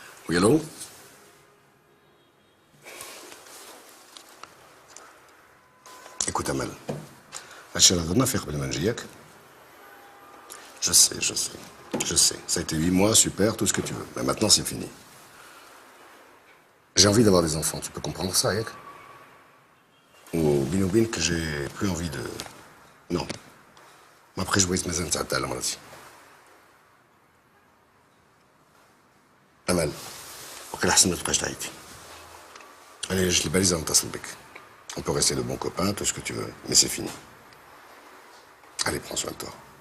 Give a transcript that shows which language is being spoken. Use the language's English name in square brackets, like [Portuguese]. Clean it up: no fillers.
[French] Oui, allô? [Arabic] Écoute, Amal, هادشي اللي هضرنا فيه قبل ما نجي ياك. [French] Je sais. Ça a été 8 mois, super, tout ce que tu veux. Mais maintenant, c'est fini. J'ai envie d'avoir des enfants, tu peux comprendre ça, Yak? Ou bin que j'ai plus envie de... Non. [Arabic] ما بقيتش بغيت مازال نتعدى على مراتي. أمل وقيل أحسن ما تبقاش تعيطي. أنا إلا جات لي بالي نتصل بك. [French] On peut rester de bons copains, tout ce que tu veux, mais c'est fini. Allez, prends soin de toi.